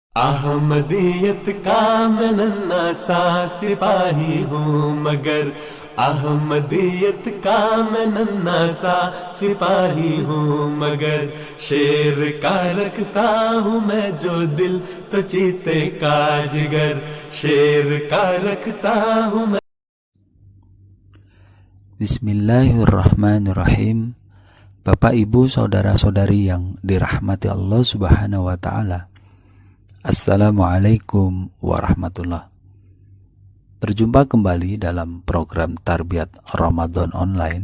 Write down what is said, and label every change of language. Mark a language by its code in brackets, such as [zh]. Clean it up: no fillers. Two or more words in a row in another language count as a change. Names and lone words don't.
[ur] احمدیت کا میں ننھا سا سپاہی ہوں مگر احمدیت کا میں ننھا سا سپاہی ہوں مگر شیر کا رکھتا ہوں میں جو دل تو چیتے کا جگر شیر کا رکھتا ہوں میں. [ar] بسم الله الرحمن الرحيم. [id] Bapak, Ibu, saudara-saudari yang dirahmati Allah [ar] سبحانه وتعالى. السلام عليكم ورحمة الله. [id] Berjumpa kembali dalam program Tarbiyat Ramadan Online.